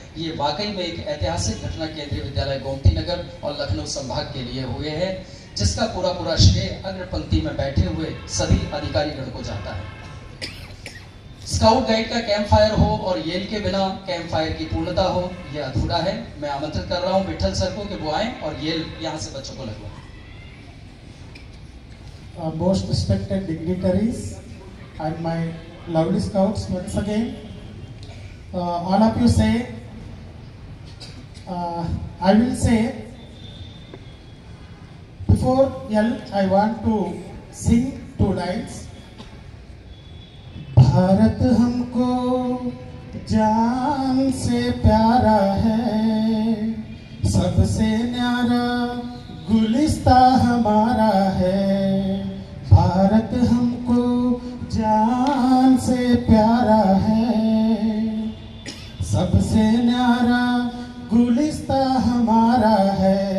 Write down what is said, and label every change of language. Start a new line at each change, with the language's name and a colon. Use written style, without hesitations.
Hindi: ये वाकई में एक ऐतिहासिक घटना केंद्रीय विद्यालय गोमती नगर और लखनऊ संभाग के लिए हुए हैं, जिसका पूरा श्रेय अग्र पंक्ति में बैठे हुए सभी अधिकारीगण को जाता है। स्काउट गाइड का कैंप फायर हो और येल के बिना कैंप फायर की पूर्णता हो, यह अधूरा है। मैं आमंत्रित कर रहा हूं विठल सर को कि वो आए और येल यहां से बच्चों को लगवाएं।
English: Most respected dignitaries and my lovely scouts, once again, all of you say, I will say, Before L, I want to sing 2 lines.
Hindi: Bharat हमको जान से प्यारा है, सबसे न्यारा गुलिस्ता हमारा है। भारत हमको जान से प्यारा है, सबसे न्यारा गुलिस्ता हमारा है।